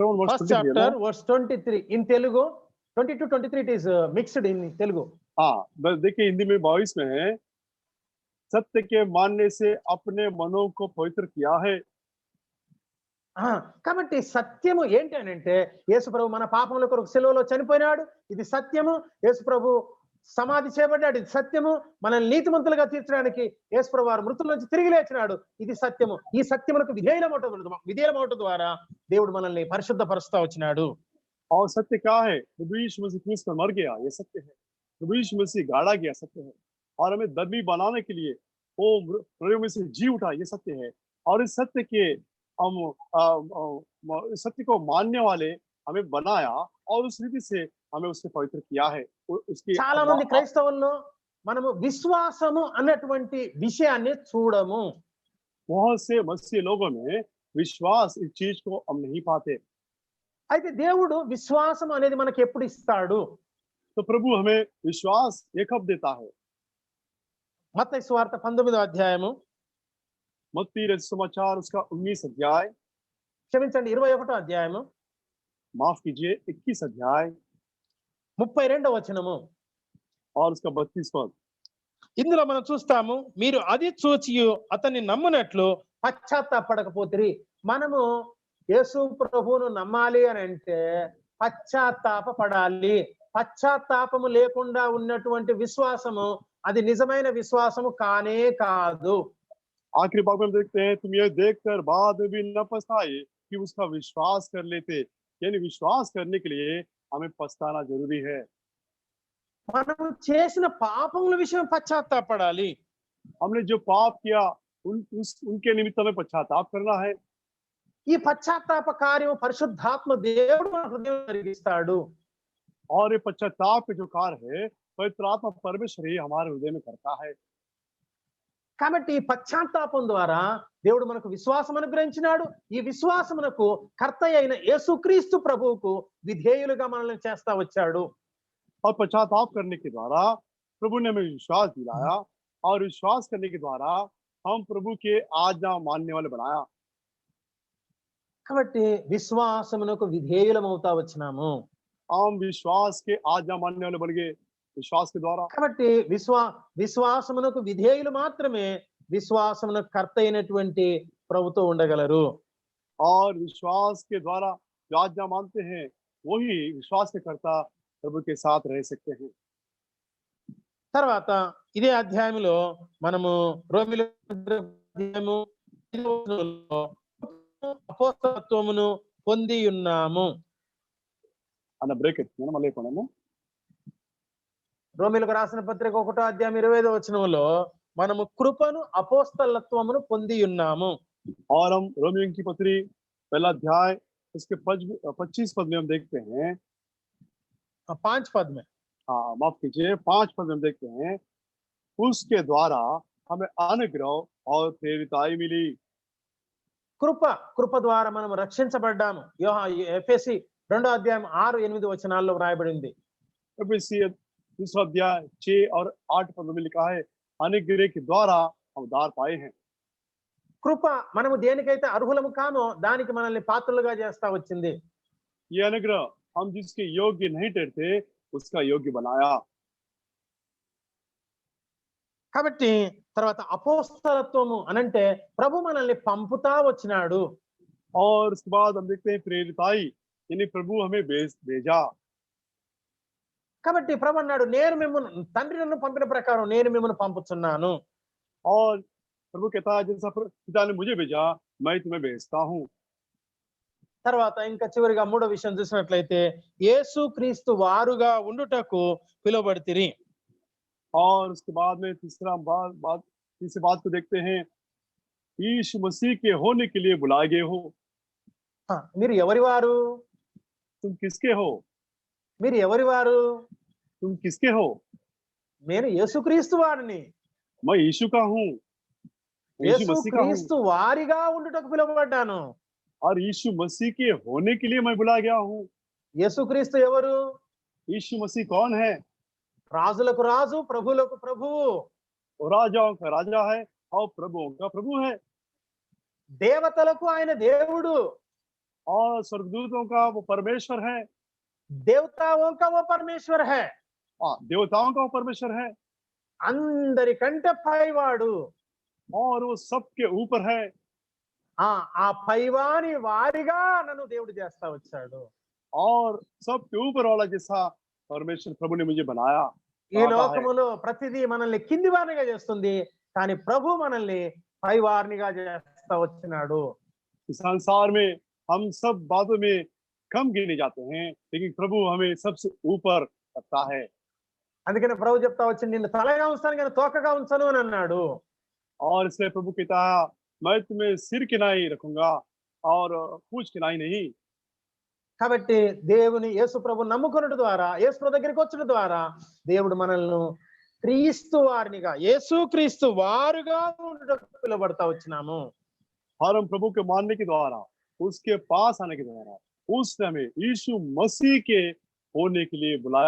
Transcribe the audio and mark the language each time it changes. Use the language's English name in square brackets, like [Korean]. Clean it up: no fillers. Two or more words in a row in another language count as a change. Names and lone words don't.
[English] first chapter verse 23 in Telugu 22-23 it is mixed in Telugu. [Hindi] हाँ बस देखिए हिंदी में 22 में है, सत्य के मानने से अपने मनों को पवित्र किया है। [Telugu] కాబట్టి సత్యము ఏంటి అని అంటే యేసు ప్రభు మన పాపముల కొరకు సిలువలో చనిపోయినాడు, ఇది సత్యము. యేసు ప్రభు సమాధి చేయబడ్డాడు, ఇది సత్యము. మనల్ని నీతిమంతులుగా తీర్చడానికి యేసు ప్రభు వారు మృతుల నుంచి తిరిగి లేచినాడు, ఇది సత్యము. ఈ సత్యమునకు విధేయులమవటం ద్వారా దేవుడు మనల్ని పరిశుద్ధపరుస్తా వచ్చినాడు. [Hindi] और सत्य क्या है? प्रभु यीशु मसीह क्रूस पर मर गया, ये सत्य है। प्रभु यीशु मसीह गाड़ा गया, सत्य है। और हमें धर्मी बनाने के लिए वो प्रभु मसीह जी उठा, ये सत्य है। और इस सत्य के हम इस सत्य को मानने वाले हमें बनाया और उस रीति से हमें उससे पवित्र किया है। उसकी [Telugu] చాలా మంది క్రైస్తవుల్లో మనము విశ్వాసము అన్నటువంటి విషయాన్ని చూడము. [Hindi] बहुत से मसीह लोगों में विश्वास इस चीज को हम नहीं पाते। [Telugu] అయితే దేవుడు విశ్వాసం అనేది మనకి ఎప్పుడు ఇస్తాడు? [Hindi] तो प्रभु हमें विश्वास ये कब देता है? [Telugu] మత్తయి సువార్త 19వ అధ్యాయము, [Hindi] मत्ती रचित समाचार उसका 19 अध्याय, [Telugu] క్షమించండి 21వ అధ్యాయము, [Hindi] माफ कीजिए 21 अध्याय [Telugu] 32వ వచనము [Hindi] और उसका 32 पद। [Telugu] ఇందులో మనం చూస్తాము, మీరు అది చూచియు అతన్ని నమ్మునట్లు పశ్చాత్తాపడకపోతిరి. మనము యేసు ప్రభువును నమ్మాలి అని అంటే పశ్చాత్తాప పడాలి. పశ్చాత్తాపము లేకుండా ఉన్నటువంటి విశ్వాసము అది నిజమైన విశ్వాసము కానే కాదు. [Hindi] आखिरी भाग में हम देखते हैं, तुम ये देखकर बाद में भी न पछताए कि उसका विश्वास कर लेते। यानी विश्वास करने के लिए हमें पछताना जरूरी है। [Telugu] మనము చేసిన పాపముల విషయం పశ్చాత్తాపడాలి. [Hindi] हमने जो पाप किया उनके निमित्त हमें पश्चाताप करना है। [Telugu] ఈ పశ్చాత్తాప కార్యం పరిశుద్ధాత్మ దేవుడు మన హృదయం జరిగిస్తాడు. [Hindi] और ये पश्चाताप के जो कार्य है पवित्र आत्मा परमेश्वर ही हमारे हृदय में करता है। [Telugu] కాబట్టి ఈ పశ్చాత్తాపం ద్వారా దేవుడు మనకు విశ్వాసం అనుగ్రహించినాడు. ఈ విశ్వాసమునకు కర్త అయిన యేసుక్రీస్తు ప్రభువుకు విధేయులుగా మనల్ని చేస్తా వచ్చాడు. [Hindi] और पश्चाताप करने के द्वारा प्रभु ने हमें विश्वास दिलाया और विश्वास करने के द्वारा हम प्रभु के आज्ञा मानने वाले बनाया। [Telugu] కాబట్టి విశ్వాసమునకు విధేయులమవుతా వచ్చినాము. [Hindi] हम विश्वास के आज्ञा मानने वाले बन गए विश्वास के द्वारा। [Telugu] కాబట్టి విశ్వాసమునకు విధేయులు మాత్రమే విశ్వాసమునకు కర్త అయినటువంటి ప్రభుతో ఉండగలరు. [Hindi] और विश्वास के द्वारा जो आज्ञा मानते हैं वही विश्वास के कर्ता प्रभु के साथ रह सकते हैं। [Telugu] తర్వాత ఇదే అధ్యాయంలో మనము రోమిల అధ్యాయము 5వ వచనంలో అపోస్తలత్వమును పొంది ఉన్నాము. అన్న బ్రేక్ ఎత్తుకున్నాను, మళ్ళీ కొనము. రోమిలకు రాసిన పత్రిక 1వ అధ్యాయం 25వ వచనంలో మనము కృపను అపోస్తలత్వమును పొంది ఉన్నాము. [Hindi] और हम रोमियों की पत्री पहला अध्याय उसके 25 पद में हम देखते हैं, 5 पद में, हाँ माफ कीजिए 5 पद में हम देखते हैं, उसके द्वारा हमें अनुग्रह और प्रेरिताई मिली। [Telugu] కృప ద్వారా మనం రక్షించబడ్డాము. ఎఫెసీ 2వ అధ్యాయం 6-8 వచనాల్లో వ్రాయబడింది. [Hindi] दूसरा अध्याय 6 और 8 पद में लिखा है, अनुग्रह के द्वारा हम उद्धार पाए हैं। [Telugu] కృప మనము దేనికైతే అర్హులము కామో దానికి మనల్ని పాత్రులుగా చేస్తా వచ్చింది. [Hindi] ये अनुग्रह हम जिसके योग्य नहीं ठहरते उसका योग्य बनाया। [Telugu] కాబట్టి తర్వాత అపోస్తలత్వము అనంటే ప్రభు మనల్ని పంపుతా వచ్చినాడు. [Hindi] और उसके बाद हम देखते हैं प्रेरिताई, यानी प्रभु हमें भेजा। [Telugu] కాబట్టి ప్రభు అన్నాడు, నేను మిమ్మల్ని తండ్రి నన్ను పంపిన ప్రకారం నేను మిమ్మల్ని పంపుతున్నాను. [Hindi] और प्रभु कहता है जैसा पिता ने मुझे भेजा मैं तुम्हें भेजता हूँ। [Telugu] తర్వాత ఇంకా చివరిగా మూడో విషయం చూసినట్లయితే యేసు క్రీస్తు వారుగా ఉండుటకు పిలువబడితిరి. [Hindi] और उसके बाद में तीसरी बात को देखते हैं, यीशु मसीह के होने के लिए बुलाए गए हो। [Telugu] మీరు ఎవరి వారు? [Hindi] तुम किसके हो? [Telugu] మీరు ఎవరి వారు? [Hindi] तुम किसके हो? [Telugu] నేను యేసుక్రీస్తు వారిని. [Hindi] मैं यीशु का हूँ, यीशु मसीह का हूँ। [Telugu] యేసుక్రీస్తు వారిగా ఉండుటకు పిలువబడ్డాను. [Hindi] और यीशु मसीह के होने के लिए मैं बुलाया गया हूँ। [Telugu] యేసుక్రీస్తు ఎవరు? [Hindi] यीशु मसीह कौन है? [Telugu] రాజులకు రాజు, ప్రభువులకు ప్రభువు. [Hindi] वो राजाओं का राजा है और प्रभुओं का प्रभु है। [Telugu] దేవతలకు ఆయన దేవుడు. [Hindi] और स्वर्गदूतों का वो परमेश्वर है। దేవతాओं का वो परमेश्वर है. देवताओं का वो परमेश्वर है। [Telugu] అందరికంటే పైవాడు. [Hindi] और वो सबके ऊपर है। [Telugu] ఆ పైవాని వారిగా నన్ను దేవుడు చేస్తా వచ్చాడు. [Hindi] और सबके ऊपर वाला जैसा परमेश्वर प्रभु ने मुझे बनाया। [Telugu] ఈ లోకములో ప్రతిదీ మనల్ని కింది వారినిగా చేస్తుంది, కానీ ప్రభు మనల్ని పై వారినిగా చేస్తా వచ్చినాడు. [Hindi] इस संसार में हम सब बातों में कम गिने जाते हैं, लेकिन प्रभु हमें सबसे ऊपर रखता है। [Telugu] అందుకని ప్రభు చెప్తా వచ్చి నిన్ను తలగా ఉంచాను కానీ తోకగా ఉంచను అని అన్నాడు. [Hindi] और इसलिए प्रभु कहता है, मैं तुम्हें सिर किनाई रखूंगा और पूंछ किनाई नहीं। [Telugu] కాబట్టి దేవుని యేసు ప్రభు నమ్ముకున్నట ద్వారా, యేసు ప్రభు దగ్గరికి వచ్చిన ద్వారా దేవుడు మనల్ని క్రీస్తు వారినిగా, యేసు క్రీస్తు వారుగా ఉండటకు పిలువబడతా వచ్చినాము. [Hindi] और हम प्रभु के मानने के द्वारा, उसके पास आने के द्वारा उसने हमें यीशु मसीह के होने के लिए बुलाया।